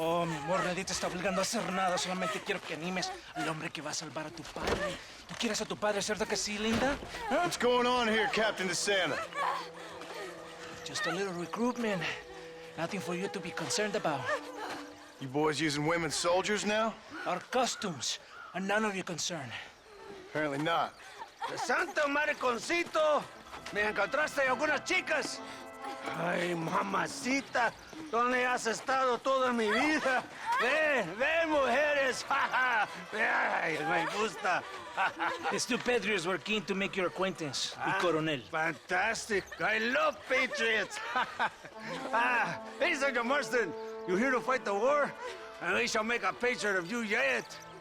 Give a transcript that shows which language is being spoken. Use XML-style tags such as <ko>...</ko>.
<es>Oh, mi amor, nadie te está obligando a hacer nada. Solamente quiero que animes al hombre que va a salvar a tu padre. ¿Tú quieres a tu padre, cierto que sí, linda? ¿Ah?</es> <en>What's going on here, Captain DeSanta? Just a little recruitment. Nothing for you to be concerned about. You boys using women soldiers now? Our costumes are none of your concern. Apparently not.</en> <es>¡Santa mariconcito! ¿Me encontraste algunas chicas? Ay, mamacita, ¿dónde has estado toda mi vida? Ven, mujeres. Ay, me gusta.</es> <en>These two patriots were keen to make your acquaintance, el coronel. Fantastic. I love patriots. Hey, Sergeant Marston, you here to fight the war? And we shall make a patriot of you yet.</en>